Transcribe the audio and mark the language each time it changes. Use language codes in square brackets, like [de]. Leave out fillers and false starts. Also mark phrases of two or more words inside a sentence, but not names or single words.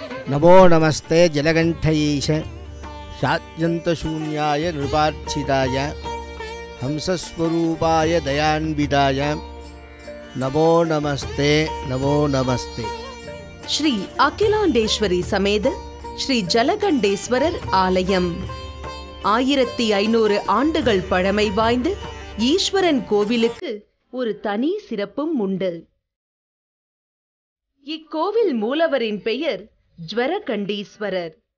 [sa] नमो नमस्ते जलकण्ठैष शात्यन्तशून्याय नृपार्चिताय हंसस्वरूपाय दयान्विताय नमो नमस्ते नमो नमस्ते. [ta] ஸ்ரீ அகிலாண்டேஸ்வரி சமேத ஸ்ரீ ஜலகண்டேஸ்வரர் ஆலயம் 1500 ஆண்டுகள் பழமை வாய்ந்த ஈஸ்வரன் கோவிலுக்கு ஒரு தனி சிறப்பும் உண்டு. இக்கோவில் மூலவரின் பெயர் ஜ்வரகண்டீஸ்வரர்.